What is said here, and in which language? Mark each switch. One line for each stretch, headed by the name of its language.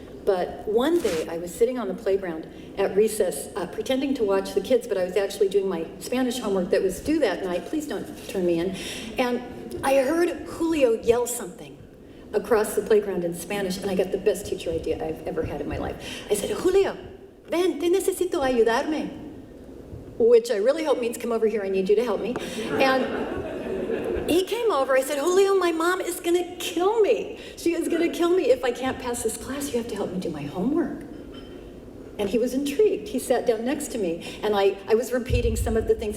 English: But one day I was sitting on the playground at recess, pretending to watch the kids, but I was actually doing my Spanish homework that was due that night. Please don't turn me in. And I heard Julio yell something across the playground in Spanish, and I got the best teacher idea I've ever had in my life. I said,
Spanish: Julio, ven, te necesito ayudarme.
English: Which I really hope means come over here, I need you to help me. And he came over, I said, Julio, my mom is gonna kill me. She is gonna kill me if I can't pass this class. You have to help me do my homework. And he was intrigued. He sat down next to me, and I was repeating some of the things.